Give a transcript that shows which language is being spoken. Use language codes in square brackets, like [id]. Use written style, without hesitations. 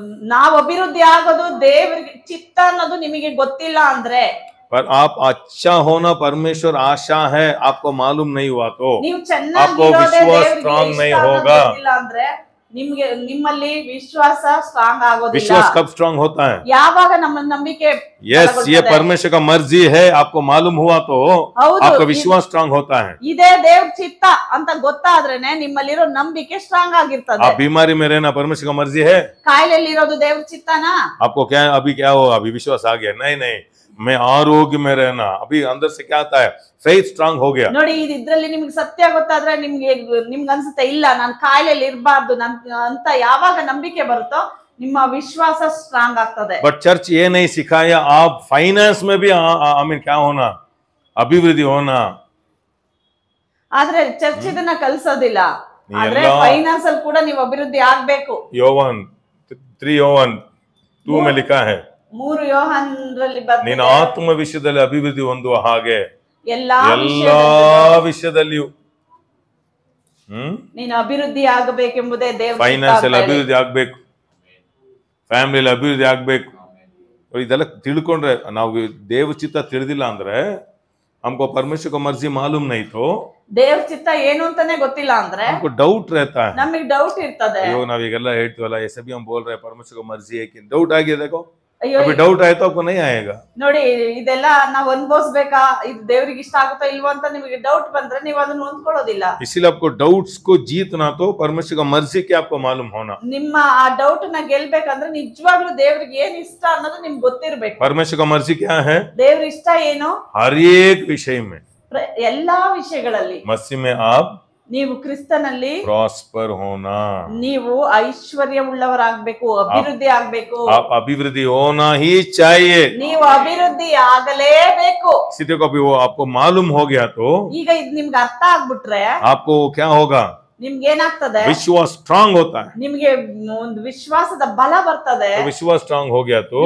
[kn] ನಾವು ಅಭಿವೃದ್ಧಿ ಆಗೋದು ದೇವರಿಗೆ ಚಿತ್ತ ಅನ್ನೋದು ನಿಮಗೆ ಗೊತ್ತಿಲ್ಲ ಅಂದ್ರೆ, [hi] पर आप अच्छा होना परमेश्वर आशा है, आपको मालूम नहीं हुआ तो [kn] ನೀವು [hi] आपको [kn] ಚೆನ್ನಾಗಿರೋದೇ [hi] विश्वास [kn] ದೇವರಿಗೆ [hi] स्ट्रांग [kn] ಇಷ್ಟ [hi] नहीं [kn] ಅನ್ನೋದು [hi] होगा। [kn] ಗೊತ್ತಿಲ್ಲ ಅಂದ್ರೆ ನಿಮ್ಗೆ ನಿಮ್ಮಲ್ಲಿ ವಿಶ್ವಾಸ ಸ್ಟ್ರಾಂಗ್ ಆಗೋದಿಲ್ಲ. [hi] विश्वास कब स्ट्रांग होता है? [kn] ಯಾವಾಗ ನಮ್ಮ ನಂಬಿಕೆ [hi] यस, ये [kn] ಬಲಗೊಳ್ಳುತ್ತದೆ. [hi] परमेश्वर का मर्जी है, आपको मालूम हुआ तो [kn] ಹೌದು, [hi] आपका विश्वास स्ट्रांग होता है। [kn] ಇದೇ ದೇವ್ರ ಚಿತ್ತ ಅಂತ ಗೊತ್ತಾದ್ರೇನೆ ನಿಮ್ಮಲ್ಲಿರೋ ನಂಬಿಕೆ ಸ್ಟ್ರಾಂಗ್ ಆಗಿರ್ತದೆ. [hi] आप बीमारी में रहना परमेश्वर का मर्जी है? [kn] ಕಾಯಿಲೆಯಲ್ಲಿ ಇರೋದು ದೇವ್ರ ಚಿತ್ತನಾ? [hi] आपको क्या अभी क्या हो, अभी विश्वास आ गया? नहीं नहीं, मैं आरोग्य में रहना, अभी अंदर से क्या आता है? फेथ स्ट्रांग हो गया। [kn] ನೋಡಿ, ಇದ್ರಲ್ಲಿ ನಿಮ್ಗೆ ಸತ್ಯ ಗೊತ್ತಾದ್ರೆ ನಿಮ್ಗೆ ಅನ್ಸುತ್ತೆ, ಇಲ್ಲ ನಾನು ಕಾಯಿಲೆಯಲ್ಲಿ ಇರಬಾರ್ದು ಅಂತ ಯಾವಾಗ ನಂಬಿಕೆ ಬರುತ್ತೋ ನಿಮ್ಮ ವಿಶ್ವಾಸ ಸ್ಟ್ರಾಂಗ್ ಆಗ್ತದೆ. [hi] बट चर्च ये नहीं सिखाया आप फाइनेंस में भी आई मीन क्या होना, अभिवृद्धि होना. [kn] ಆದ್ರೆ ಚರ್ಚ್ ಇದನ್ನ ಕಲಿಸೋದಿಲ್ಲ. ಆದ್ರೆ ಫೈನಾನ್ಸ್ ಅಲ್ಲಿ ಕೂಡ ನೀವು ಅಭಿವೃದ್ಧಿ ಆಗ್ಬೇಕು. [hi] ಯೋಹಾನ್ 3 ಯೋಹಾನ್ 2 में लिखा है, [kn] 3 ಯೋಹಾನರಲ್ಲಿ ಬರ್ತದೆ, ನೀನು ಆತ್ಮ ವಿಷಯದಲ್ಲಿ ಅಭಿವೃದ್ಧಿ ಹೊಂದುವ ಹಾಗೆ ಎಲ್ಲಾ ವಿಷಯದಲ್ಲಿಯೂ ನೀನು ಅಭಿವೃದ್ಧಿ ಆಗಬೇಕೆಂಬುದೇ ದೇವರ ಫೈನಾನ್ಸ್ ಅಲ್ಲಿ ಅಭಿವೃದ್ಧಿ ಆಗ್ಬೇಕು, ಫ್ಯಾಮಿಲಿ ಅಭಿವೃದ್ಧಿ ಆಗ್ಬೇಕು. ಇದೆಲ್ಲ ತಿಳ್ಕೊಂಡ್ರೆ, ನಾವು ದೇವ ಚಿತ್ತ ತಿಳಿದಿಲ್ಲ ಅಂದ್ರೆ [hi] हमको परमेश्वर को मर्जी मालूम नहीं तो [kn] ದೇವ ಚಿತ್ತ ಏನು ಅಂತಾನೆ ಗೊತ್ತಿಲ್ಲ ಅಂದ್ರೆ [hi] हमको डाउट रहता है. [kn] ನಮಗೆ ಡೌಟ್ ಇರ್ತದೆ. ಅಯ್ಯೋ ನಾವೀಗೆಲ್ಲ ಹೇಳ್ತೀವಲ್ಲ, [hi] ये सभी हम बोल रहे हैं परमेश्वर को मर्जी है कि डाउट आ गया. देखो [kn] ಅಯ್ಯೋ [hi] अभी डाउट आया तो आपको नहीं आएगा. [kn] ನೋಡಿ ಇದೆಲ್ಲ ನಾವು ಅನುಭವಿಸಬೇಕಾ, ಇದು ದೇವರಿಗೆ ಇಷ್ಟ ಆಗುತ್ತಾ ಇಲ್ವಾ ಅಂತ ನಿಮಗೆ ಡೌಟ್ ಬಂದ್ರೆ ನೀವು ಅದನ್ನ ಹೊಂದ್ಕೊಳ್ಳೋದಿಲ್ಲ. [hi] इसीलिए आपको डाउट्स को जीतना तो परमेश्वर का मर्जी क्या आपको मालूम होना. [kn] ನಿಮ್ಮ ಆ ಡೌಟ್ ನ ಗೆಲ್ಬೇಕಂದ್ರೆ ನಿಜವಾಗ್ಲೂ ದೇವರಿಗೆ ಏನ್ ಇಷ್ಟ ಅನ್ನೋದು ನಿಮ್ಗೆ ಗೊತ್ತಿರ್ಬೇಕು. [hi] परमेश्वर का मर्जी क्या है? [kn] ದೇವರ ಇಷ್ಟ ಏನು? [hi] हर एक विषय में, [kn] ಎಲ್ಲಾ ವಿಷಯಗಳಲ್ಲಿ [hi] मसीह में आप [kn] ನೀವು ಕ್ರಿಸ್ತನಲ್ಲಿ [hi] प्रॉस्पर होना, [kn] ನೀವು ಐಶ್ವರ್ಯವುಳ್ಳವರಾಗಬೇಕು, ಅಭಿವೃದ್ಧಿ ಆಗ್ಬೇಕು. [hi] आप अभिवृद्धि होना ही चाहिए. [kn] ನೀವು ಅಭಿವೃದ್ಧಿ ಆಗಲೇಬೇಕು. [hi] सीधे को अभी वो आपको मालूम हो गया तो [kn] ಈಗ ಇದು ನಿಮ್ಗೆ ಅರ್ಥ ಆಗ್ಬಿಟ್ರೆ [hi] आपको क्या होगा? [kn] ನಿಮ್ಗೆ ಏನಾಗ್ತದೆ? [hi] विश्वास स्ट्रांग होता है. [kn] ನಿಮ್ಗೆ ಒಂದು ವಿಶ್ವಾಸದ ಬಲ ಬರ್ತದೆ. [hi] तो विश्वास स्ट्रांग हो गया तो